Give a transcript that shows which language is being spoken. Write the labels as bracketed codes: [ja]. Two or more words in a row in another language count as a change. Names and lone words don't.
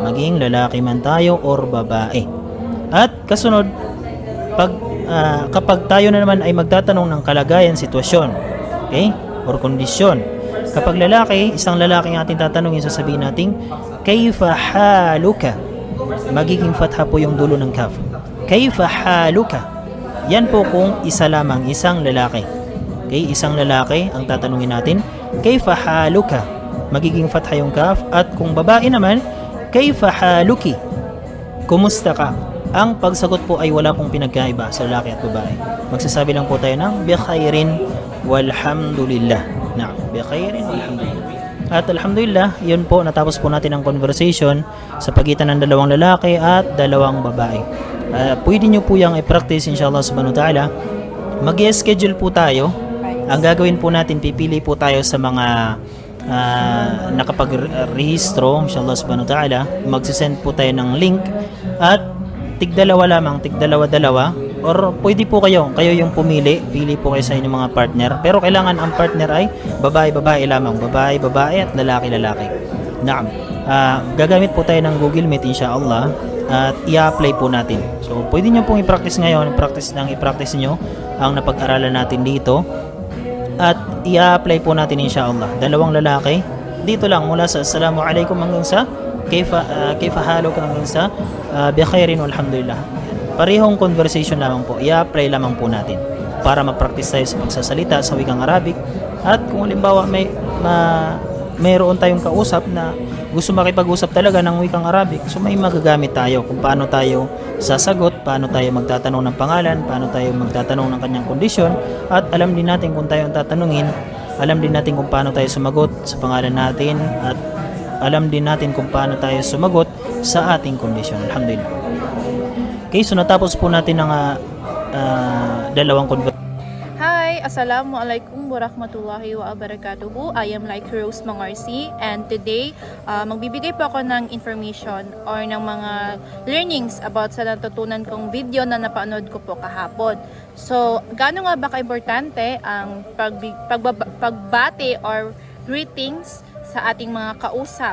[tl] Maging lalaki man tayo or babae. At kasunod, kapag tayo na naman ay magtatanong ng kalagayan, sitwasyon, okay? Or kondisyon. Kapag lalaki, isang lalaki ang ating tatanungin, sasabihin natin, [ar] كيف حالك? [tl] Magiging fatha po yung dulo ng kaf. [ar] كيف حالك? [tl] Yan po kung isa lamang, isang lalaki. Okay, isang lalaki ang tatanungin natin, [ar] كيف حالك? [tl] Magiging fatha yung kaf. At kung babae naman, [ar] كيف حالكِ? [tl] Kumusta ka? Ang pagsagot po ay wala pong pinagkaiba sa lalaki at babae. Magsasabi lang po tayo ng [ar] بخير والحمد لله. نعم، بخير والحمد لله. [tl] At alhamdulillah, yun po, natapos po natin ang conversation sa pagitan ng dalawang lalaki at dalawang babae. Pwede nyo po yung i-practice [ar] إن شاء الله سبحانه وتعالى. [tl] Mag-schedule po tayo. Ang gagawin po natin, pipili po tayo sa mga nakapag-rehistro [ar] إن شاء الله سبحانه وتعالى. [tl] Magsisend po tayo ng link at tigdalawa lamang, tigdalawa-dalawa, or pwede po kayo yung pumili, pili po kayo sa inyong mga partner, pero kailangan ang partner ay babae-babae lamang, babae-babae at lalaki-lalaki. Naam. Gagamit po tayo ng Google Meet inshallah at i-apply po natin. So pwede nyo pong i-practice ngayon, i-practice nyo ang napag-aralan natin dito at i-apply po natin inshallah. Dalawang lalaki, dito lang mula sa [ar] السلام عليكم [tl] hanggang sa [ar] كيف حالك [tl] hanggang sa [ar] بخير والحمد لله. [tl] Parehong conversation lamang po, i-apply lamang po natin. para ma-practice tayo sa pagsasalita sa wikang Arabic. At kung halimbawa mayroon tayong kausap na gusto makipag-usap talaga ng wikang Arabic, so may magagamit tayo kung paano tayo sasagot, paano tayo magtatanong ng pangalan, paano tayo magtatanong ng kanyang kondisyon, at alam din natin kung tayo ang tatanungin, alam din natin kung paano tayo sumagot sa pangalan natin, at alam din natin kung paano tayo sumagot sa ating kondisyon. Alhamdulillah. Okay, so natapos po natin ang dalawang conversation. Hi! [ar] السلام عليكم ورحمة الله وبركاته. [en] I am like Rose Mangarsi, and today [tl] magbibigay po ako ng information or ng mga learnings about sa natutunan kong video na napanood ko po kahapon. So, gaano nga ba kaimportante ang pagbati or greetings sa ating mga kausap?